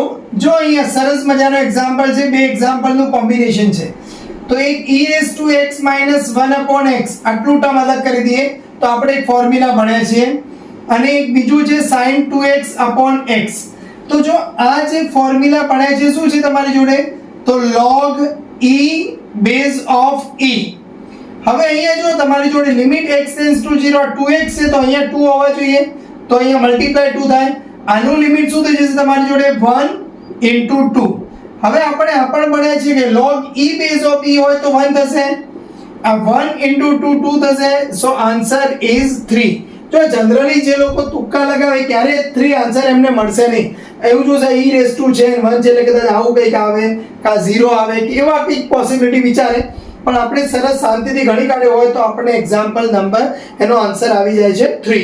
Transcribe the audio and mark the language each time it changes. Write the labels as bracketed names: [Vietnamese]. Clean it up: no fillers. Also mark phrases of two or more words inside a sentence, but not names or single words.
[Gujarati] જો અહીંયા સરસ મજાનો એક્ઝામ્પલ છે, બે એક્ઝામ્પલનું કોમ્બિનેશન છે. તો એક e⁻x - 1/x આટલું ટર્મ અલગ કરી દઈએ તો આપણે એક ફોર્મ્યુલા ભણ્યા છીએ. અને એક બીજું છે sin 2x/x. તો જો આ જે ફોર્મ્યુલા ભણ્યા છે શું છે તમારી જોડે, તો [English] log e base of e. [Gujarati] હવે અહીંયા જો તમારી જોડે [English] limit x tends to 0 2x [Gujarati] છે તો અહીંયા 2 હોવા જોઈએ તો અહીંયા મલ્ટીપ્લાય 2 થાય. આનું લિમિટ શું થઈ જશે તમારી જોડે 1 into 2. હવે આપણે આ પણ ભણ્યા છે કે [English] log e base of e [Gujarati] હોય તો 1 થશે. આ 1 into 2 2 થશે. [English] so answer is 3. [Gujarati] જો જનરલી જે લોકો તુક્કા લગાવે ક્યારે 3 આન્સર એમને મળશે નહીં. એવું જોશે e⁻ છે 1 છે એટલે કદાચ આવું કંઈક આવે કા 0 આવે કે એવા કંઈક પોસિબિલિટી વિચારે, પણ આપણે સરસ શાંતિથી ગણી કાઢ્યો હોય તો આપણે [English] example number [Gujarati] એનો આન્સર આવી જાય છે 3.